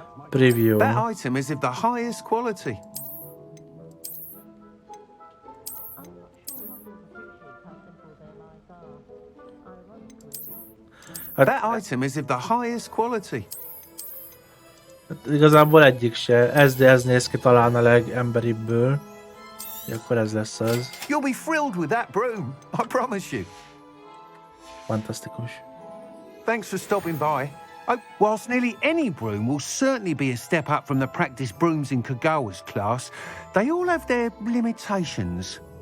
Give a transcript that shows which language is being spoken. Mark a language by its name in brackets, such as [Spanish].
[English] Preview. That item is of the highest quality. That item is of the highest quality. [Hungarian] Igazából egyik se. Ez néz ki talán a legemberibből. Akkor ez lesz az. [English] You'll be thrilled with that broom, I promise you. [Hungarian] Fantasztikus. [English] Thanks for stopping by. Whilst nearly any broom will certainly be a step up from the practice brooms in Kagawa's class, they all have their limitations.